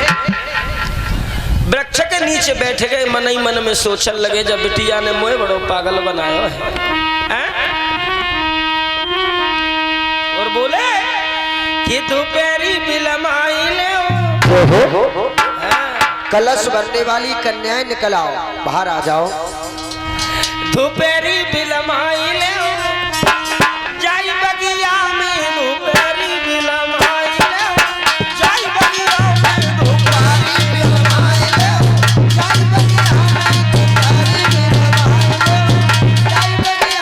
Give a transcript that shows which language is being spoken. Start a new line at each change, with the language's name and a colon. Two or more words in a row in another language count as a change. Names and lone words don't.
Hindi: वृक्ष के नीचे बैठ गए, मन ही मन में सोचने लगे जब बिटिया ने मोए बड़ो पागल बनाया है, और बोले कि
Bundeli: दोपहरी बिलमाई ले
Hindi: कलश भरने वाली कन्याएं निकल आओ, बाहर आ जाओ।
Bundeli: दोपहरी बिलमाई ले जाई बगिया में, दोपहरी बिलमाई ले जाई बगिया में, दोपहरी बिलमाई ले जाई बगिया में, दोपहरी बिलमाई ले